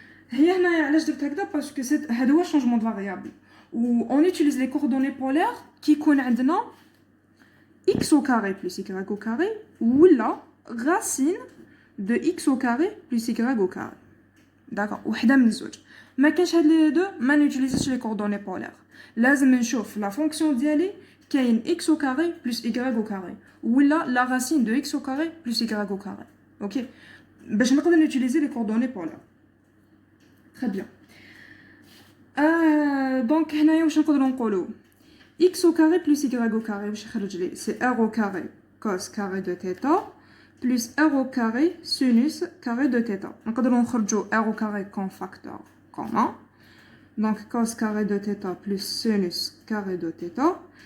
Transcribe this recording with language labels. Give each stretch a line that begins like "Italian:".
Arabic: هي هنايا علاش درت هكذا باسكو هذا هو
French: changement de variable و on utilise les coordonnées polaires qui
Arabic: يكون عندنا
French: x au carré plus y au carré ولا racine de x au carré plus y au carré. d'accord.
Arabic: وحده من الزوج ما كاينش هاد لي دو ما نوتيليزيش لي coordonnées polaires. لازم نشوف لا فونكسيون ديالي كاين
French: x au carré plus y au carré ولا la racine de x au carré plus y au carré.
Arabic: اوكي باش نقدر نوتيليزي لي coordonnées polaires.
French: très bien.
Arabic: دونك هنايا واش نقدروا نقولوا
French: x au carré plus y au carré, c'est r au carré cos carré de θ plus r au carré sinus carré de θ. Donc, on va r au carré comme facteur commun. Donc, cos carré de θ plus sinus carré de θ.